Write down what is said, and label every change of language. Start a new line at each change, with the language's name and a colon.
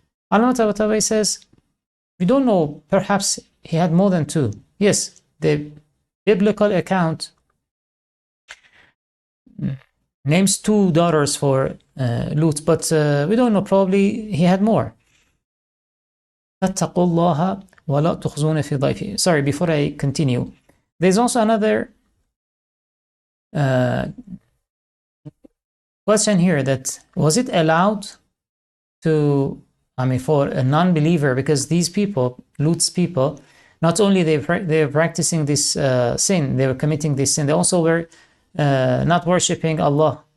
English: Al-Mutawawi says, we don't know, perhaps he had more than 2. Yes, the biblical account names 2 daughters for Lut, but we don't know, probably he had more.
Arabic: فاتقوا الله ولا تخزون في ضيفي.
English: Sorry, before I continue, there's also another question here, that was it allowed to, for a non-believer, because these people, Lut's people, not only they were practicing this sin, they were committing this sin, they also were not worshipping Allah.